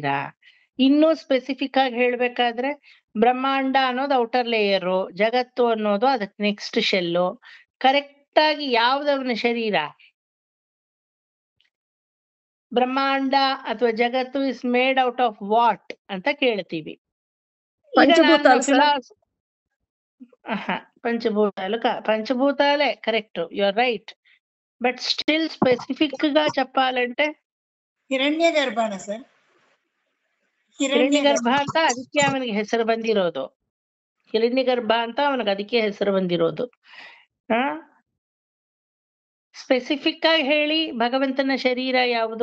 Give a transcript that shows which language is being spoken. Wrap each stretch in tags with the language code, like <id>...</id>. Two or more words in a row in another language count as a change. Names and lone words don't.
<kn>ಇನ್ನೂ ಸ್ಪೆಸಿಫಿಕ್ ಆಗಿ ಹೇಳ್ಬೇಕಾದ್ರೆ ಬ್ರಹ್ಮಾಂಡ ಅನ್ನೋದು</kn> <en>outer layer,</en> <kn>ಜಗತ್ತು ಅನ್ನೋದು ಅದಕ್ಕೆ</kn> <en>next shell.</en> <kn>ಕರೆಕ್ಟ್ ಆಗಿ ಯಾವ್ದವನ ಶರೀರ? ಬ್ರಹ್ಮಾಂಡ ಅಥವಾ ಜಗತ್ತು</kn> <en>is made out of what</en> <kn>ಅಂತ ಕೇಳ್ತೀವಿ.</kn> <te>పంచభూతాలే కరెక్ట్,</te> <en>you are right. but still specific</en> <te>గా చెప్పాలంటే</te> <kn>ಹಿರಣ್ಯ ಗರ್ಭನ ಸರ್. ಹಿರಣ್ಯ ಗರ್ಭ ಅಂತ ಅದಕ್ಕೆ ಅವನಿಗೆ ಹೆಸರು ಬಂದಿರೋದು. ಹಿರಣ್ಯ ಗರ್ಭ ಅಂತ ಅವನಿಗೆ ಅದಕ್ಕೆ ಹೆಸರು ಬಂದಿರೋದು. ಸ್ಪೆಸಿಫಿಕ್ ಆಗಿ ಹೇಳಿ, ಭಗವಂತನ ಶರೀರ ಯಾವುದು?</kn>